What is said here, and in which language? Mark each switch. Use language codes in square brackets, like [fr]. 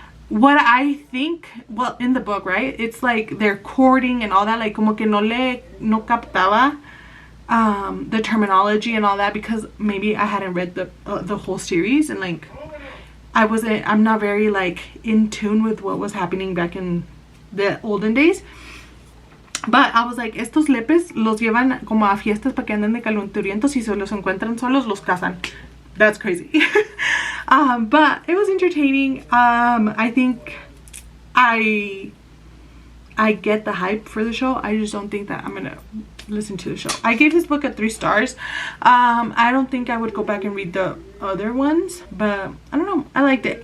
[en] What I think, well, in the book, right, it's like they're courting and all that, like [es] como que no captaba [en] the terminology and all that, because maybe I hadn't read the whole series, and like I'm not very like in tune with what was happening back in the olden days. But I was like, [es] estos lepes los llevan como a fiestas para que anden de calenturientos, y si se los encuentran solos los casan. [en] That's crazy. But it was entertaining. I think I get the hype for the show. I just don't think that I'm gonna listen to the show. I gave this book a 3 stars. I don't think I would go back and read the other ones, but I don't know, I liked it.